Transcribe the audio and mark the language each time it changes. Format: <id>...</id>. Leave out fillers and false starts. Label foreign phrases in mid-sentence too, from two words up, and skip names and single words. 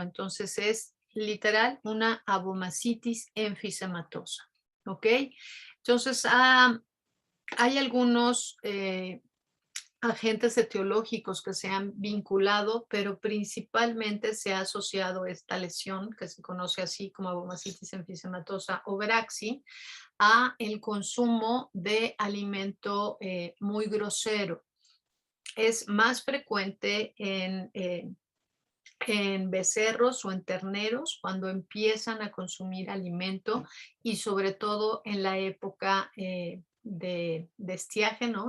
<es>Entonces es literal una abomasitis enfisematosa. ¿Ok? Entonces hay algunos agentes etiológicos que se han vinculado, pero principalmente se ha asociado esta lesión, que se conoce así como abomasitis enfisematosa o Veraxi, a el consumo de alimento muy grosero. Es más frecuente en becerros o en terneros cuando empiezan a consumir alimento y sobre todo en la época de estiaje, ¿no?</es>